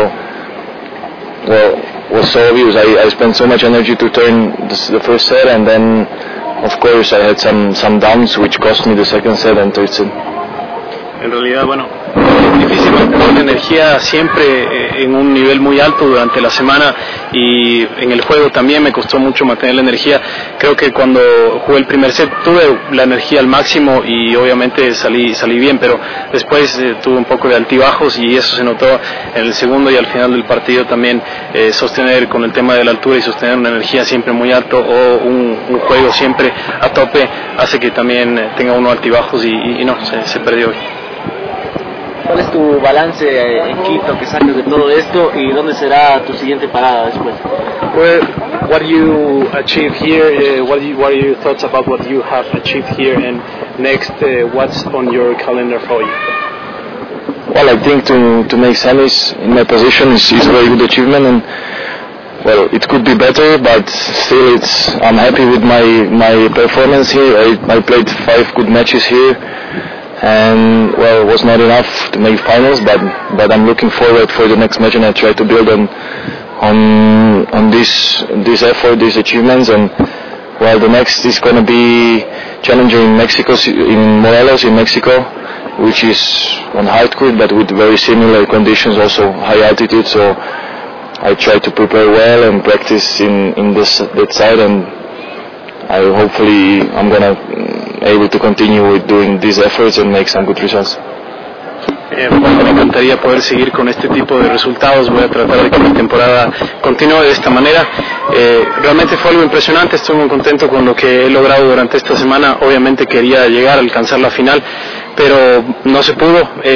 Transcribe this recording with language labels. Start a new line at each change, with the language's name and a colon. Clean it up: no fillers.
English: So well, was so obvious. I spent so much energy to turn the first set, and then of course I had some downs which cost me the second set and third set.
Spanish: En realidad, bueno, es difícil mantener la energía siempre en un nivel muy alto durante la semana, y en el juego también me costó mucho mantener la energía. Creo que cuando jugué el primer set tuve la energía al máximo y obviamente salí bien, pero después tuve un poco de altibajos y eso se notó en el segundo y al final del partido también. Sostener con el tema de la altura y sostener una energía siempre muy alto o un juego siempre a tope hace que también tenga uno altibajos y no, se perdió hoy. ¿Cuál es tu balance en Quito que sacas de todo esto y dónde será tu siguiente parada después?
English: Well, what you achieved here, what are your thoughts about what you have achieved here, and next, what's on your calendar for you? Well, I think to make semis in my position is a very good achievement, and well, it could be better, but still I'm happy with my performance here. I played 5 good matches here. And well, it was not enough to make finals, but I'm looking forward for the next match, and I try to build on this effort, these achievements. And well, the next is going to be challenging in Morelos in Mexico, which is on hard court but with very similar conditions, also high altitude. So I try to prepare well and practice in this that side, and I hopefully I'm gonna able to continue with doing these efforts and make some good results.
Spanish: Bueno, me encantaría poder seguir con este tipo de resultados. Voy a tratar de que la temporada continúe de esta manera. Realmente fue algo impresionante. Estoy muy contento con lo que he logrado durante esta semana. Obviamente quería llegar a alcanzar la final, pero no se pudo.